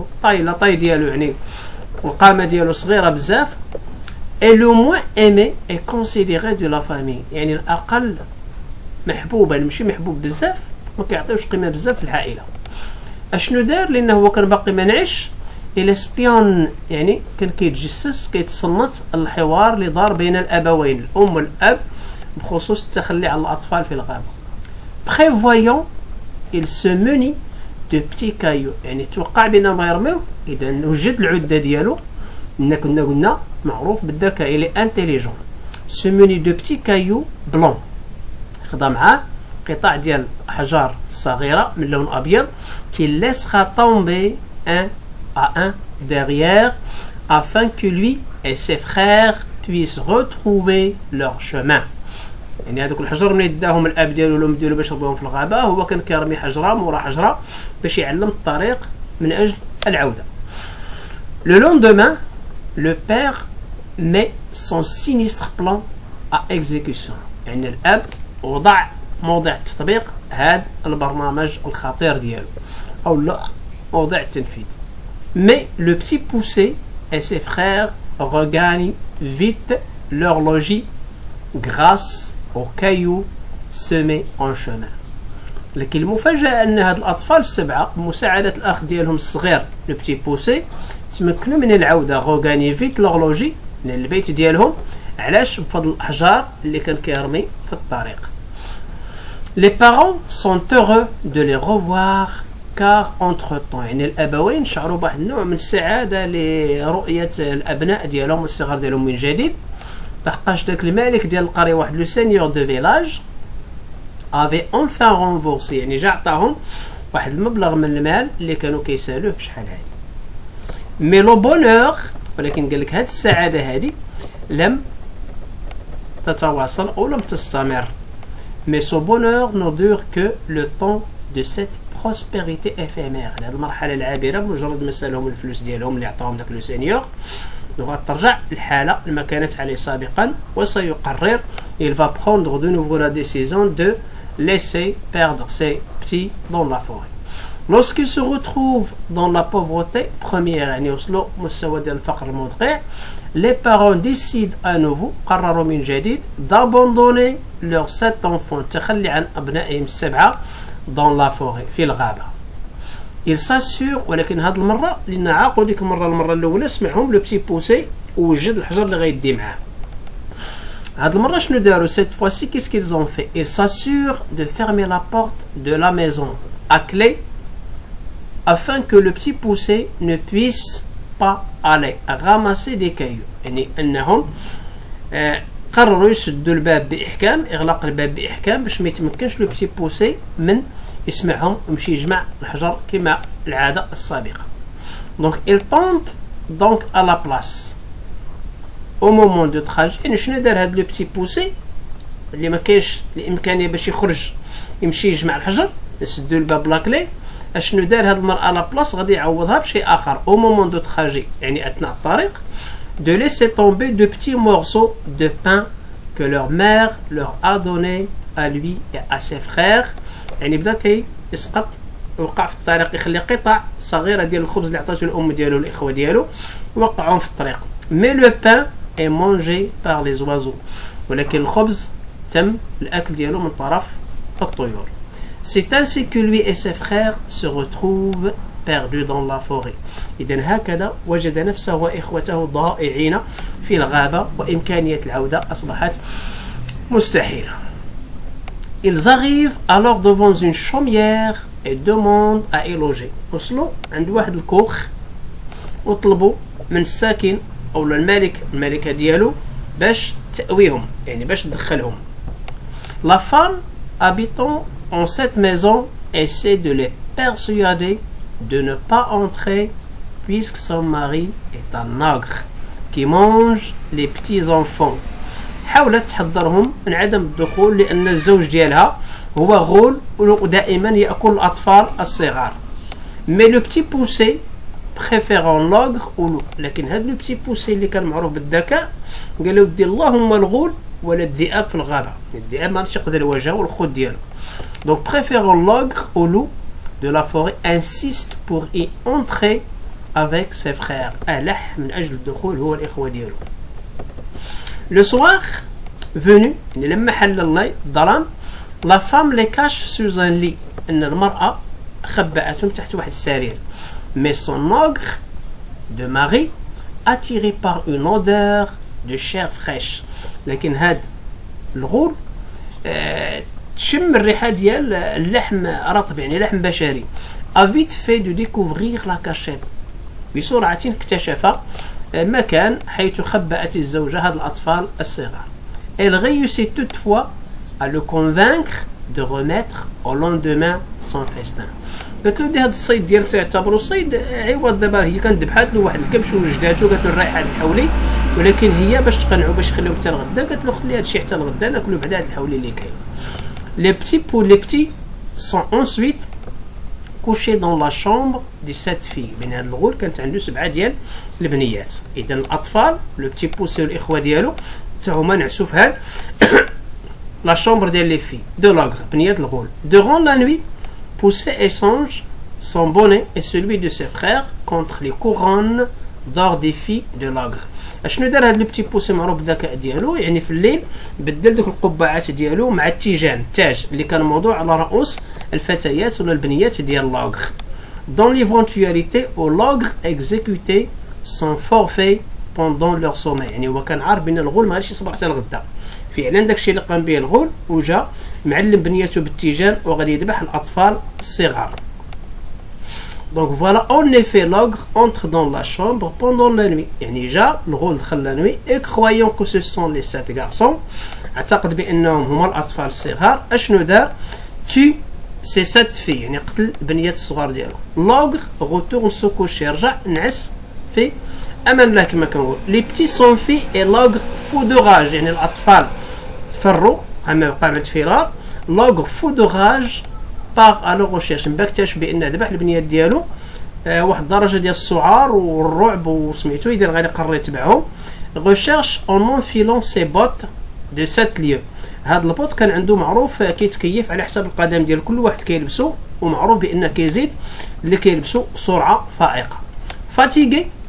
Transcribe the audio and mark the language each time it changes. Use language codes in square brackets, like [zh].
[ar] لا طاي ديالو يعني القامة ديالو صغيرة بزاف، [fr] et le moins aimé et considéré de la famille، [ar] يعني الأقل محبوبا، ماشي محبوب بزاف، ما كيعطيوش قيمة بزاف في العائلة. اشنو دار؟ لأنه هو كان باقي منعش، إلى سبيون، يعني كان كيتجسس كيتصنت الحوار اللي دار بين الأبوين الأم والأب بخصوص التخلي على الأطفال في الغابة. [fr] prévoyant il se munit de petits cailloux، [ar] يعني توقع بأنهم غيرميوه، إذا وجد العدة ديالو، كنا قلنا معروف بالذكاء، إلي انتيليجون، [fr] se munit de petits cailloux blancs، [ar] خدا معاه قطع ديال أحجار صغيرة من لون أبيض، [fr] qu'il laissera tomber un à un derrière afin que lui et ses frères puissent retrouver leur chemin. [ar] يعني هذوك الحجر من يداهم الاب ديالو والام ديالو باش يربيهم في الغابه، هو كان كيرمي حجره مورا حجره باش يعلم الطريق من اجل العوده. [fr] Le lendemain le père met son sinistre plan à exécution، [ar] يعني الاب وضع موضع التطبيق هذا البرنامج الخطير ديالو او لا موضع التنفيذ. [fr] Mais le petit poussé et ses frères regagnent vite leur logis grâce aux cailloux semés en chemin. [ar] لكن المفاجأة أن هاد الأطفال السبعة بمساعدة الأخ ديالهم الصغير لو بتي بوسي تمكنوا من العودة غوغاني فيت لوغ لوجي للبيت ديالهم. علاش؟ بفضل الأحجار اللي كان كيرمي في الطريق. [fr] Les parents sont heureux de les revoir car entre-temps، [ar] يعني الأبوين شعروا بواحد النوع من السعادة لرؤية الأبناء ديالهم والصغار ديالهم من جديد، لحقاش داك الملك ديال القرية واحد لو سينيور دو فيلاج [fr] avait enfin renversé، [ar] يعني جا عطاهم واحد المبلغ من المال اللي كانوا كيسالوه شحال هادي. مي لو بونور، ولكن قال لك هاد السعادة هادي لم تتواصل أو لم تستمر. [fr] mais ce bonheur ne dure que le temps de cette prospérité éphémère، [ar] هذه المرحلة العابرة بمجرد ما سالهم الفلوس ديالهم اللي عطاهم داك لو سينيور غترجع الحالة لما كانت عليه سابقا، وسيقرر [fr] il va prendre de nouveau la décision de laisser perdre ses petits dans la forêt. Lorsqu'il se retrouve dans la pauvreté première، [ar] يعني وصلوا مستوى ديال الفقر المدقع، [fr] les parents décident à nouveau [ar] قرروا من جديد [fr] d'abandonner leurs 7 enfants [ar] تخلي عن أبنائهم ال7 [fr] dans la forêt [ar] في الغابة. [fr] il s'assure [ar] ولكن هذه المرة لأن عاقوا ديك المرة الأولى سمعهم لو بتي بوسي ووجد الحجر اللي غيدي معاه. هذه المرة شنو داروا [fr] cette fois-ci qu'est-ce qu'ils ont fait ils s'assurent de fermer la porte de la maison à clé afin que le petit poussé ne puisse pas aller ramasser des cailloux. [ar] يعني أنهم قرروا يسدوا الباب بإحكام إغلاق الباب بإحكام باش ما يتمكنش لو بتي بوسي من يسمعهم ويمشي يجمع الحجر كما العادة السابقة. [fr] donc il tente donc à la place au moment de trajet. [ar] يعني شنو دار هاد لو بتي بوسي اللي ما كاينش الإمكانية باش يخرج يمشي يجمع الحجر يسدوا الباب لاكلي. اشنو دار هاد المرأة لا بلاص غادي يعوضها بشيء آخر [fr] au moment de trajet [ar] يعني أثناء الطريق [fr] de laisser tomber de petits morceaux de pain que leur mère leur a donné à lui et à ses frères. [ar] يعني بدا كي يسقط وقع في الطريق يخلي قطع صغيرة ديال الخبز اللي عطاتو الأم ديالو والإخوة ديالو وقعهم في الطريق. [fr] mais le pain est mangé par les oiseaux [ar] ولكن الخبز تم الأكل ديالو من طرف الطيور. [fr] c'est ainsi que lui et ses frères se retrouvent perdus dans la forêt. [ar] إذن هكذا وجد نفسه وإخوته ضائعين في الغابة وإمكانية العودة أصبحت مستحيلة. [fr] ils arrivent alors devant une chaumière et demandent à y loger. [ar] وصلوا عند واحد الكوخ وطلبوا من الساكن أو الملكة ديالو باش تأويهم يعني باش تدخلهم. [fr] la femme habitant en cette maison essaie de les persuader de ne pas entrer puisque son mari est un ogre qui mange les petits enfants. [ar] حاولت تحذرهم من عدم الدخول لأن الزوج ديالها هو غول ودائما يأكل الأطفال الصغار. [fr] mais le petit poussé préférant l'ogre au loup. [ar] لكن هذا le petit poussé اللي كان معروف بالذكاء قال له ودي اللهم الغول ولا الذئاب في الغابة. الذئاب ما يقدر يواجهه والخوت ديالو. [fr] donc préférant l'ogre au loup de la forêt insiste pour y entrer avec ses frères. [ar] ألح من أجل الدخول هو الإخوة ديالو. [fr] le soir venu [ar] لما حل الليل الظلام [fr] la femme les cache sous un lit. [ar] أن المرأة خبأتهم تحت واحد السرير. [fr] mais son ogre de mari attiré par une odeur de chair fraîche. [ar] لكن هاد الغول تشم الريحة ديال اللحم رطب يعني لحم بشري. [fr] a vite fait de découvrir la cachette. [ar] بسرعة اكتشف مكان حيث خبأت الزوجة هاد الأطفال الصغار. [fr] elle réussit toutefois à le convaincre de remettre au lendemain son festin. [ar] قالت له هاد الصيد ديالك تعتبروا صيد عوض دابا هي كانت ذبحات له واحد الكبش وجداتو قالت له الريحه الحولي ولكن هي باش تقنعوا باش يخليهم حتى الغدا قالت له خلي هاد الشيء حتى الغدا ناكلوا بعدا هاد الحولي اللي كاين. [fr] les petits sont ensuite couchés dans la chambre de cette fille. [ar] من هاد الغول كانت عنده 7 ديال البنيات. اذا الاطفال لو بتي بوسي والاخوه ديالو حتى هما نعسوا في هاد [fr] la chambre des les filles de l'ogre [ar] بنيات الغول. [fr] durant la nuit Poussé échange son bonnet et celui de ses frères contre les couronnes d'or des filles de l'ogre. [ar] اشنو دار هاد لو بتي بوسي معروف بالذكاء ديالو يعني في الليل بدل دوك القبعات ديالو مع التاج اللي كان موضوع على رؤوس الفتيات ولا البنيات ديال l'ogre. [fr] dans l'éventualité où l'ogre exécutait son forfait pendant leur sommeil. [ar] يعني هو كان عارف بان الغول ما غاديش يصبر حتى الغدا. فعلا داكشي اللي قام به الغول وجا معلم بنيته بالتيجان وغادي يذبح الاطفال الصغار. [fr] donc voilà en effet l'ogre entre dans la chambre pendant la nuit. [ar] يعني جا الغول دخل [fr] la nuit et croyant que ce sont les 7 garçons [ar] اعتقد بانهم هما الاطفال الصغار اشنو دار [fr] tu ces 7 filles [ar] يعني قتل البنيات الصغار ديالو. [fr] l'ogre retourne se coucher [ar] رجع نعس في امان الله كما كنقول. [fr] les petits s'enfuient et l'ogre fou de rage [ar] يعني الاطفال فروا اما بقى عند فرار. [fr] l'ogre fou de rage part à leur recherche. [ar] من اكتشف بان ذبح البنيات ديالو واحد الدرجه ديال السعار والرعب وسميتو اذا غادي يقرر يتبعهم. [fr] recherche en enfilant ses bottes de 7 lieues. [ar] هاد البوط كان عنده معروف كيتكيف على حساب القدم ديال كل واحد كيلبسو ومعروف بان كيزيد اللي كيلبسو سرعه فائقه. [fr] fatigué